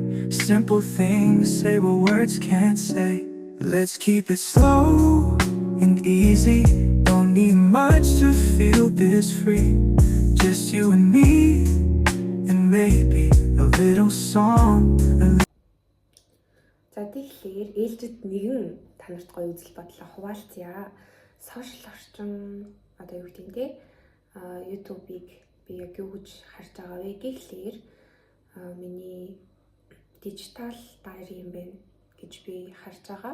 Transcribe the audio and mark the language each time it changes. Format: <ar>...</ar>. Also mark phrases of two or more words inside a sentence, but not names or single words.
<en>Simple things say what words can't say. Let's keep it slow and easy. Don't need much to feel this free. Just you and me, and maybe a little song.</en> <mn>За тэгэхээр ээлжид нэгэн танарт гоё үзэл бодлоо хуваалцъя. Сошиал орчин одоо юу гэдэг нь YouTube-ыг би яг юу гэж харж байгаа вэ гэхлээр миний</mn> <en>digital diary</en> <mn>юм байна гэж би харж байгаа.</mn>